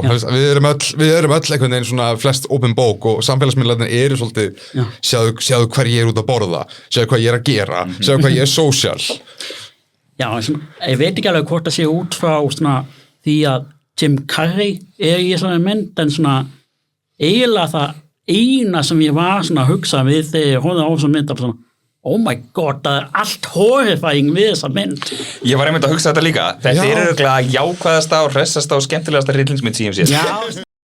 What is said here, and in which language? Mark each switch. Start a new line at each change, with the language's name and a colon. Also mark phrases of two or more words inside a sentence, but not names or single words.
Icelandic: Við erum öll einhvern veginn svona flest open bók og samfélagsmiðlarnir eru svolítið sjáðu hver ég út að borða, sjáðu hvað ég að gera, sjáðu hvað ég social. Já, svona, ég veit ekki alveg hvort það sé út frá svona, því að Jim Carrey í svona mynd, en svona eiginlega það eina sem ég var svona að hugsa við þegar ég horfði á svona mynd af svona
English: oh my god,
Icelandic: það allt horrifying við þessa mynd. Ég var einmitt að hugsa þetta líka. Þetta er örugglega jákvæðasta og hressasta og skemmtilegasta hryllingsmynd sem ég hef séð. Já.